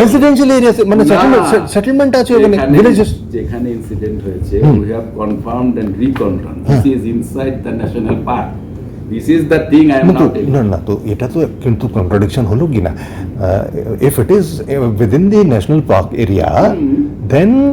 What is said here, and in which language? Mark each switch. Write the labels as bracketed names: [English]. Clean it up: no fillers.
[Bangla] residential area মানে settlement আছে ওখানে ভিলেজেস যেখানে ইনসিডেন্ট হয়েছে [English] we have confirmed and reconfirmed this is inside the national park this is the thing I am now telling [Bangla] না না তো এটা তো কিন্তু কন্ট্রাডিকশন হলো কি না [English] if it is within the national park area then